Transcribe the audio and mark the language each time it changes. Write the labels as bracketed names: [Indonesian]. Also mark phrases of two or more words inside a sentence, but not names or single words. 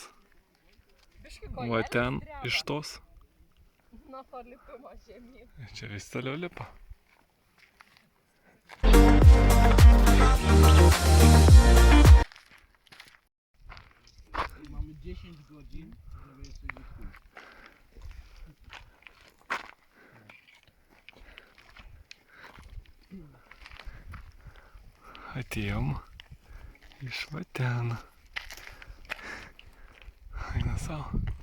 [Lithuanian] Va ten iš tos. Nuo to lipimo žemyn. Čia vis toliau lipa. [Polish] Mamy 10 godzin, żeby jeszcze gdzieś pójść. [Lithuanian] Atėjom iš va ten. Eina savo.